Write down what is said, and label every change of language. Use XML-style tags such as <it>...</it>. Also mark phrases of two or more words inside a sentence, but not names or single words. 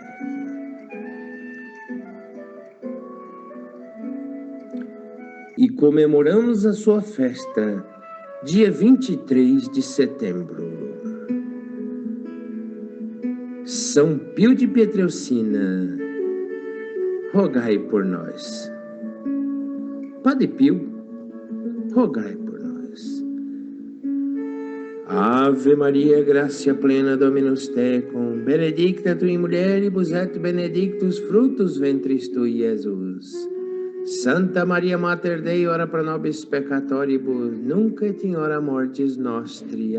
<pt>E comemoramos a sua festa, dia 23 de setembro. São Pio de Pietrelcina, rogai por nós. Padre Pio, rogai por nós.</pt> <la>Ave Maria, gratia plena, Dominus tecum, benedicta tu in mulieribus et benedictus fructus ventris tui, Jesus. Santa Maria Mater Dei, ora pro nobis peccatoribus, nunc et in hora mortis nostri.</la>